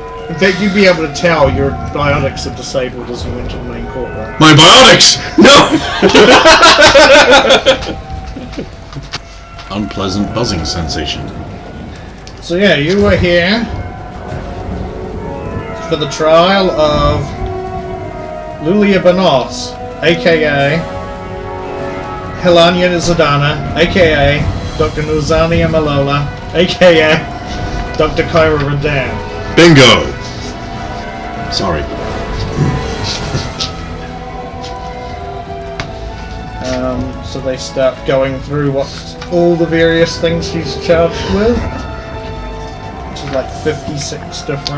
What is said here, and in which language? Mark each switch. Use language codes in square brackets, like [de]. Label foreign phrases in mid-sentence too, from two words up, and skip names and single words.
[en] In fact, you'd be able to tell your biotics are disabled as you enter the main court, right? My biotics! No! Unpleasant buzzing sensation. So yeah, you were here for the trial of Lulia Banos, aka Helania Zadana, aka Dr. Nuzania Malola, aka Dr. Kyra Radan. Bingo! Sorry. So they start going through what's all the various things she's charged with. Which is like 56 different